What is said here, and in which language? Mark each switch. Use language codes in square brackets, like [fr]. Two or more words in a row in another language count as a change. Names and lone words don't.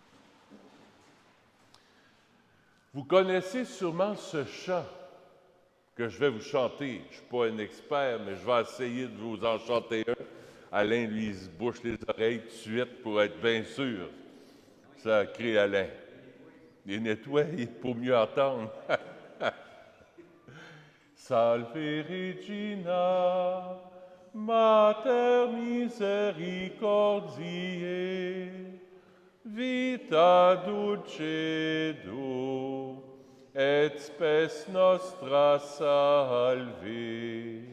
[fr] Vous connaissez sûrement ce chant que je vais vous chanter. Je ne suis pas un expert, mais je vais essayer de vous en chanter un. Alain, lui, il se bouche les oreilles tout de suite pour être bien sûr. Ça crie Alain. Il nettoie pour mieux entendre. [la] Salve Regina, Mater misericordiae, vita dulcedo, et spes nostra salve.